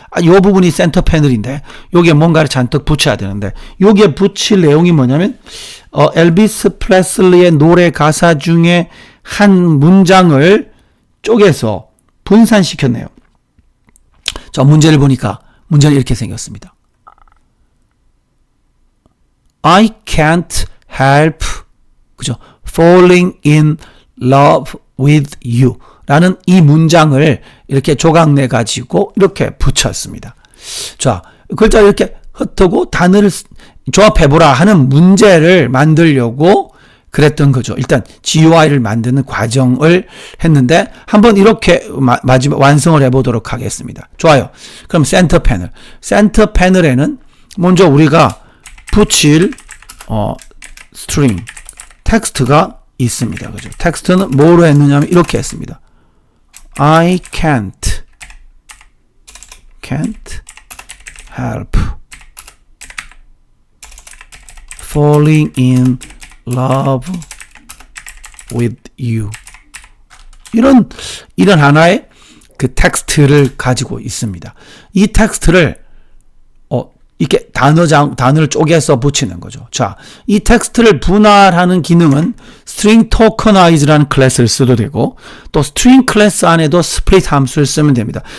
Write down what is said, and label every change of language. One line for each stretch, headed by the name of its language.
Korean: 이 부분이 센터 패널인데 여기에 뭔가를 잔뜩 붙여야 되는데 여기에 붙일 내용이 뭐냐면 엘비스 프레슬리의 노래 가사 중에 한 문장을 쪼개서 분산시켰네요. 자, 문제를 보니까 문제는 이렇게 생겼습니다.
English: I can't help
Korean: 그죠?
English: falling in love with you
Korean: 라는 이 문장을 이렇게 조각내 가지고 이렇게 붙였습니다. 자, 글자를 이렇게 흩고 단어를 조합해보라 하는 문제를 만들려고 그랬던 거죠. 일단 GUI를 만드는 과정을 했는데 한번 이렇게 마지막 완성을 해보도록 하겠습니다. 좋아요. 그럼 센터 패널에는 먼저 우리가 붙일 스트링 텍스트가 있습니다. 그죠? 텍스트는 뭐로 했느냐면 이렇게 했습니다.
English: I can't help falling in love with you.
Korean: 이런 하나의 그 텍스트를 가지고 있습니다. 이 텍스트를 이렇게 단어를 쪼개서 붙이는 거죠. 자, 이 텍스트를 분할하는 기능은 string tokenize라는 클래스를 써도 되고 또 string 클래스 안에도 split 함수를 쓰면 됩니다.